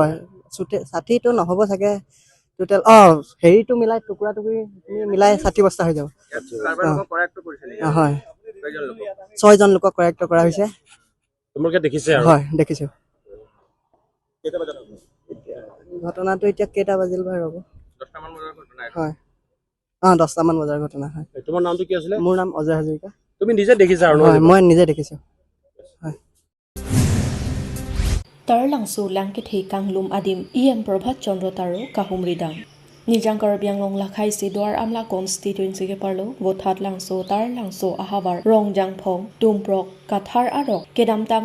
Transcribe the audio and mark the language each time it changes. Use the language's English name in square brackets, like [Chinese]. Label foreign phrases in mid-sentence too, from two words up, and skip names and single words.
[Assamese] হয় 60টো নহ'ব চাগে টোটাল হেৰিটো মিলাই টুকুৰা টুকুৰি মিলাই 60 বস্তা হৈ যাব হয় 6 জন লোকক কাৰেক্ট কৰা হৈছে তোমালোকে দেখিছে আৰু হয় দেখিছো কেইটা বজাত ঘটনাটো এতিয়া কেইটা বাজিল বা ৰ'ব 10টা মান বজাৰ ঘটনা হয় 10টা মান বজাৰ ঘটনা হয় তোমাৰ নামটো কি আছিল মোৰ নাম অজয় হাজৰিকা তুমি নিজে দেখিছা আৰু হয় মই নিজে দেখিছো [Karbi] Tarlangsu langkithei kanglum adim em Prabhat Chandra Taro kahumridam Nijang Karbi Anglong lakhai si duar amla constituency ke parlo vothat langso tarlangso ahabar rongjang phong tumprok kathar arok kedamtang